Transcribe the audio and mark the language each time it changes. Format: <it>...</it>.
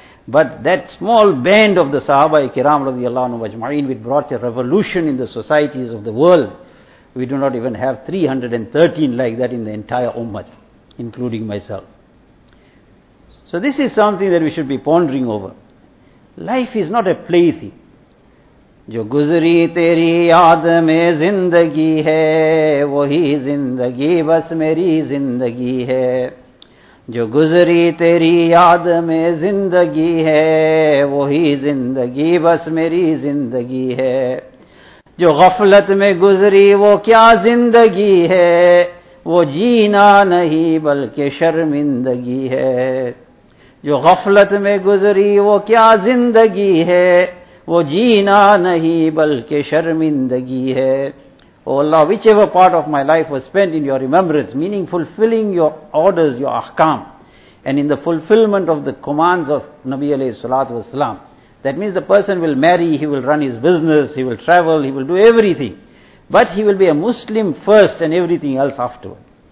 <en>But that small band of the Sahaba-e-Kiram</en> <ar>radiyallahu anhu ajma'in,</ar> <en>which brought a revolution in the societies of the world, we do not even have 313 like that in the entire ummah, including myself. So this is something that we should be pondering over. Life is not a plaything.</en> <ur>جو گزری تیری یاد میں زندگی ہے وہی زندگی بس میری زندگی ہے جو گزری تیری یاد میں زندگی ہے وہی زندگی بس میری زندگی ہے جو غفلت میں گزری وہ کیا زندگی ہے وہ جینا نہیں بلکہ شرمندگی ہے جو غفلت میں گزری وہ کیا زندگی ہے وہ جینا نہیں بلکہ شرمندگی ہے.</ur> <en>Oh Allah, whichever part of my life was spent in your remembrance, meaning fulfilling your orders, your ahkam, and in the fulfillment of the commands of Nabi</en> <ar>alayhi salatu wasalam,</ar> <en>that means the person will marry, he will run his business, he will travel, he will do everything, but he will be a Muslim first and everything else afterward.</en>